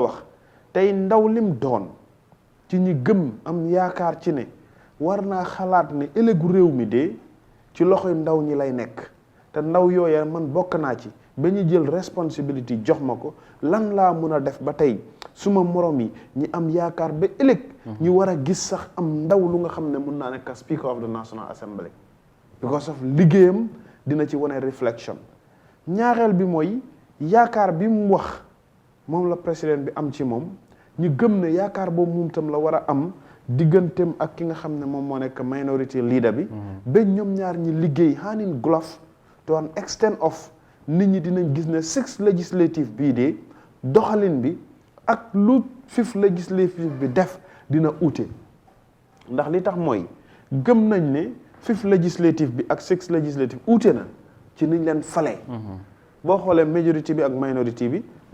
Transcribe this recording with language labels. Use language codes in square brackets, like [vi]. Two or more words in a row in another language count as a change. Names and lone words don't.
[wo] wax tey ndaw lim doon ci ñi gëm am yaakaar ci ne war naa xalaat ne ëllëgu réew mi de ci loxoy ndaw ñi lay nekk te ndaw yooya man bokk naa ci ba ñu jël responsibility jox ma ko lan laa mun a def ba tey suma morom yi ñi am yaakaar ba ëllëg ñu war a gis sax am ndaw lu nga xam ne mun naa nekk [en] speaker of the National Assembly because of [wo] liggéeyam dina ci wane reflection ñaareel bi mooy yaakaar bi mu wax moom la président bi am ci moom ñu gëm ne yaakaar boobu moom tam la war a am digganteem ak ki nga xam ne moom moo nekk [en] minority leader [wo] bi ba ñoom ñaar ñi liggéey [en] hand in glove to an extent of [wo] nit ñi dinañ gis ne 6th legislative bii de doxalin bi ak lu 5th legislative bi def dina uute ndax li tax mooy gëm nañ ne 5th legislative bi ak 6th legislative uute na ci niñ leen falee boo xoolee majority bi ak minority bi